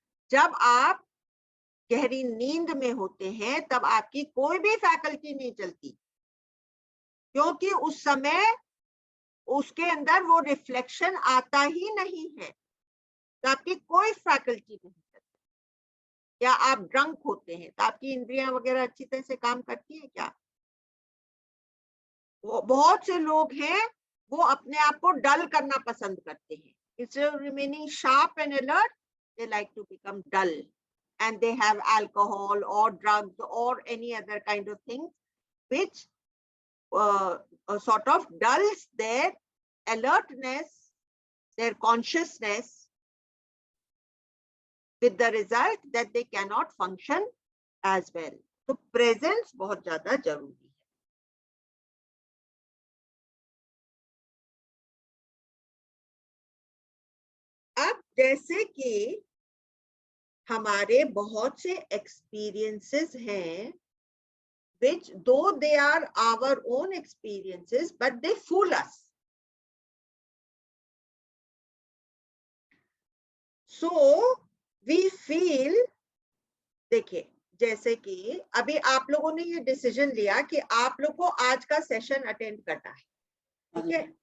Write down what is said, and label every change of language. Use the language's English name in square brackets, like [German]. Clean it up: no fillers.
[Hindi] जब आप गहरी नींद में होते हैं तब आपकी कोई भी फैकल्टी नहीं चलती, क्योंकि उस समय उसके अंदर वो रिफ्लेक्शन आता ही नहीं है, तो आपकी कोई फैकल्टी नहीं चलती। या आप ड्रंक होते हैं तो आपकी इंद्रियां वगैरह अच्छी तरह से काम करती है क्या? बहुत से लोग हैं वो अपने आप को डल करना पसंद करते हैं। [English] Instead of remaining sharp and alert, they like to become dull, and they have alcohol or drugs or any other kind of thing which sort of dulls their alertness, their consciousness, with the result that they cannot function as well. [Hindi] तो presence बहुत ज्यादा जरूरी है। अब जैसे कि हमारे बहुत से experiences हैं, [English] which though they are our own experiences, but they fool us. So we feel, [Hindi] देखिए जैसे कि अभी आप लोगों ने ये डिसीजन लिया कि आप लोग को आज का सेशन अटेंड करना है, ठीक है?